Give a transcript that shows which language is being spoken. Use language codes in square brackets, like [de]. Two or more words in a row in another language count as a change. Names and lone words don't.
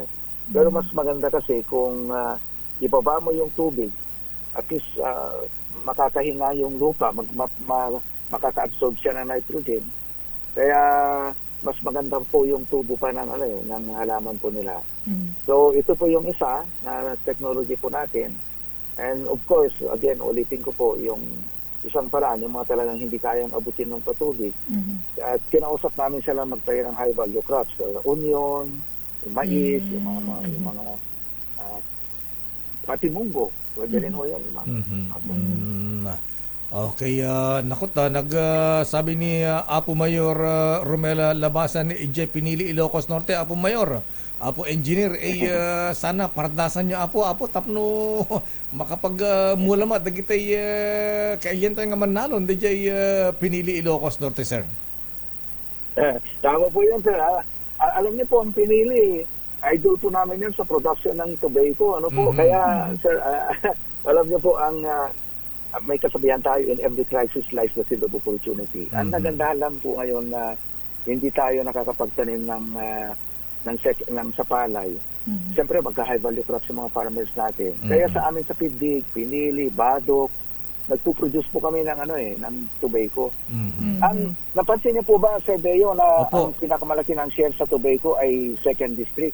[tl] Pero mas maganda kasi kung ibaba mo yung tubig, [en] at least [tl] makakahinga yung lupa, makaka-absorb siya ng nitrogen. Kaya mas maganda po yung tubo pa ng halaman po nila. So ito po yung isa na technology po natin. [en] And of course, again, [tl] ulitin ko po yung isang paraan, yung mga talagang hindi kayang abutin ng patubig. At kinausap namin sila magtayo ng [en] high value crops, [tl] onion, yung mais, yung mga pati munggo. Pwede rin ho yan. Okay, sabi ni Apo Mayor Romela Labasan ni EJ Pinili, Ilocos Norte. [ilo] Apo Mayor, Apo Engineer, sana pardasan niyo Apo tapno makapag-mulamat dagitay kailan tayo nga manalon DJ Pinili, Ilocos Norte, [tl] sir. Tama po yan, sir. Alam niyo po, ang Pinili, idol po namin yan sa production ng tobacco. Kaya, sir, alam niyo po, may kasabihan tayo, [en] in every crisis lies the seed of opportunity. [tl] Ang nagandahan lang po ngayon na hindi tayo nakakapagtanim ng sa palay. Siyempre, magka- [en] high value crops [tl] yung mga farmers natin. Kaya sa amin sa Piddig, Pinili, Badok, nagpo-produce po kami ng ng tobacco. Ang napansin niyo po ba sa Deo na ang pinakamalaki ng share sa tobacco ay second district?